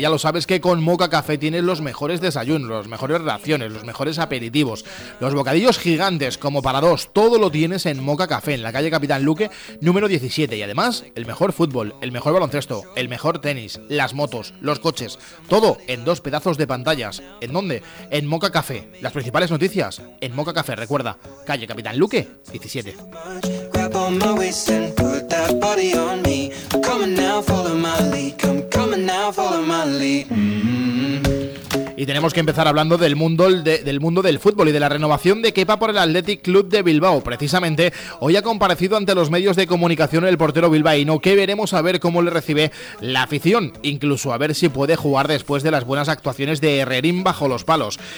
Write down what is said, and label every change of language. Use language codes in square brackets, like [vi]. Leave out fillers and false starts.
[es] Ya lo sabes que con Mocha Café tienes los mejores desayunos, las mejores raciones, los mejores aperitivos, los bocadillos gigantes como para dos. Todo lo tienes en Mocha Café en la calle Capitán Luque, número 17. Y además, el mejor fútbol, el mejor baloncesto, el mejor tenis, las motos, los coches. Todo en dos pedazos de pantallas. ¿En dónde? En Mocha Café. Las principales noticias en Mocha Café. Recuerda, calle Capitán Luque, 17. [en] Grab on my waist and put that body on me. I'm coming now, follow my lead. I'm coming now, follow my lead. [es] Y tenemos que empezar hablando del mundo del fútbol y de la renovación de Kepa por el Athletic Club de Bilbao. Precisamente hoy ha comparecido ante los medios de comunicación el portero bilbaíno, que veremos a ver cómo le recibe la afición, incluso a ver si puede jugar después de las buenas actuaciones de Herrerín bajo los palos.